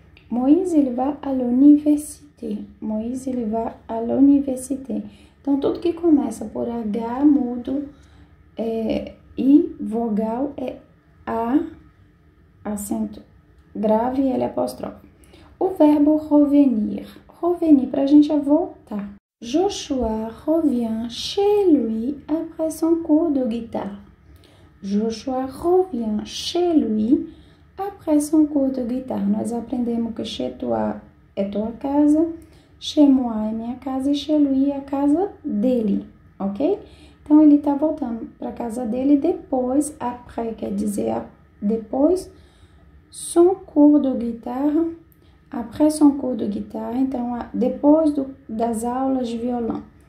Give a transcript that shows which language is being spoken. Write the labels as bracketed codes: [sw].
[pt] Moïse, ele vai à l'université. Moïse, ele vai à l'université. Então, tudo que começa por H mudo e vogal é A, acento grave e L apóstrofe. O verbo revenir. Revenir para a gente é voltar. [fr] Joshua revient chez lui après son cours de guitare. Joshua revient chez lui après son cours de guitare. [pt] Nós aprendemos que chez toi é tua casa, chez moi é minha casa e chez lui é a casa dele, ok? Então, ele tá voltando para casa dele depois, après quer dizer depois, [fr] son cours de guitare, [pt] après son cours de guitare, então, depois das aulas de violão.